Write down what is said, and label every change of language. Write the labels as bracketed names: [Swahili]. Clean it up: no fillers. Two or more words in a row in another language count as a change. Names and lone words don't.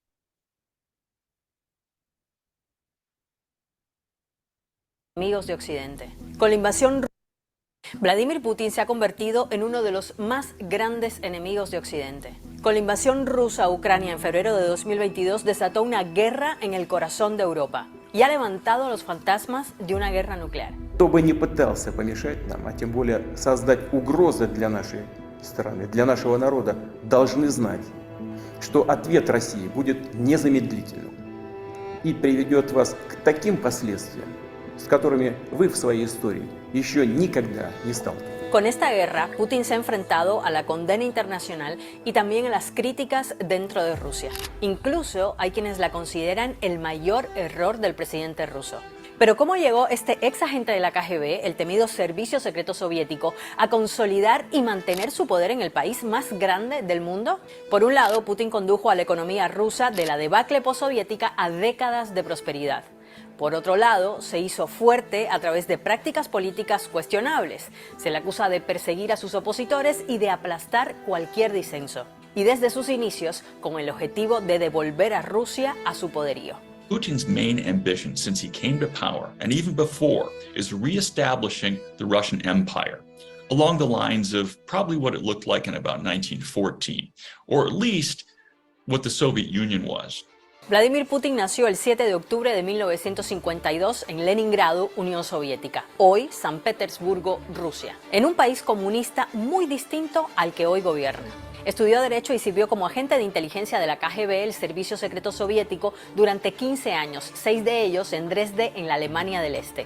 [Spanish] Amigos de Occidente. Con la invasión, Vladimir Putin se ha convertido en uno de los más grandes enemigos de Occidente. Con la invasión rusa a Ucrania en febrero de 2022 desató una guerra en el corazón de Europa y ha levantado los fantasmas de una guerra nuclear. [Russian] Кто бы ни пытался помешать нам, а тем более создать угрозы для нашей страны, для нашего народа, должны знать, что ответ России будет незамедлительным и приведет вас к таким последствиям, с которыми вы в своей истории еще никогда не сталкивались. [Spanish] Con esta guerra, Putin se ha enfrentado a la condena internacional y también a las críticas dentro de Rusia. Incluso hay quienes la consideran el mayor error del presidente ruso. Pero ¿cómo llegó este ex agente de la KGB, el temido servicio secreto soviético, a consolidar y mantener su poder en el país más grande del mundo? Por un lado, Putin condujo a la economía rusa de la debacle postsoviética a décadas de prosperidad. Por otro lado, se hizo fuerte a través de prácticas políticas cuestionables. Se le acusa de perseguir a sus opositores y de aplastar cualquier disenso. Y desde sus inicios, con el objetivo de devolver a Rusia a su poderío. [English] Putin's main ambition since he came to power, and even before, is reestablishing the Russian Empire, along the lines of probably what it looked like in about 1914, or at least what the Soviet Union was. [Spanish] Vladimir Putin nació el 7 de octubre de 1952 en Leningrado, Unión Soviética, hoy San Petersburgo, Rusia, en un país comunista muy distinto al que hoy gobierna. Estudió Derecho y sirvió como agente de inteligencia de la KGB, el Servicio Secreto Soviético, durante 15 años, 6 de ellos en Dresde, en la Alemania del Este.